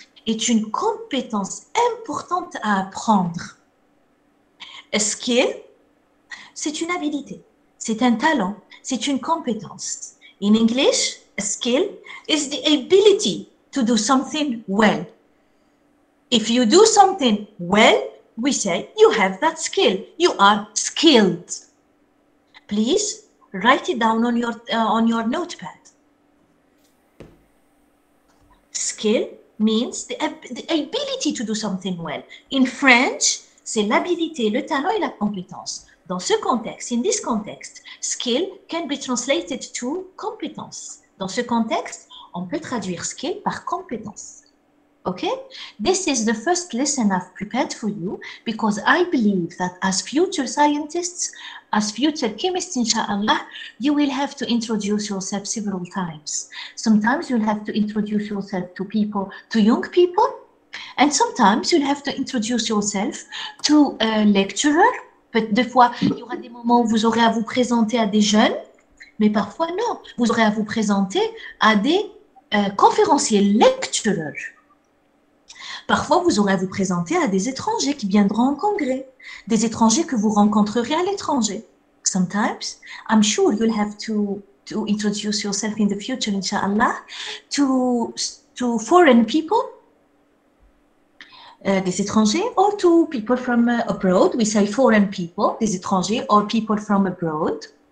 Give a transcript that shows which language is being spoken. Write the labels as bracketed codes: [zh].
[fr] Est une compétence importante à apprendre. A skill, c'est une habilité, c'est un talent, c'est une compétence. [en] In English, a skill is the ability to do something well. If you do something well, we say you have that skill. You are skilled. Please write it down on your notepad. Skill means the ability to do something well. In French, [fr] c'est l'habilité, le talent et la compétence. Dans ce contexte, [en] in this context, skill can be translated to competence. [fr] Dans ce contexte, on peut traduire skill par compétence. [en] Okay? This is the first lesson I've prepared for you because I believe that as future scientists, as future chemists, inshallah, you will have to introduce yourself several times. Sometimes you'll have to introduce yourself to people, to young people, and sometimes you'll have to introduce yourself to a lecturer. [fr] Des fois, il y aura des moments où vous aurez à vous présenter à des jeunes, mais parfois non. Vous aurez à vous présenter à des conférenciers, lecturers. Parfois, vous aurez à vous présenter à des étrangers qui viendront en congrès, des étrangers que vous rencontrerez à l'étranger. [en] Sometimes, I'm sure you'll have to introduce yourself in the future, inshallah, to foreign people, [fr] des étrangers, [en] or to people from abroad. We say foreign people, [fr] des étrangers, [en] or people from abroad.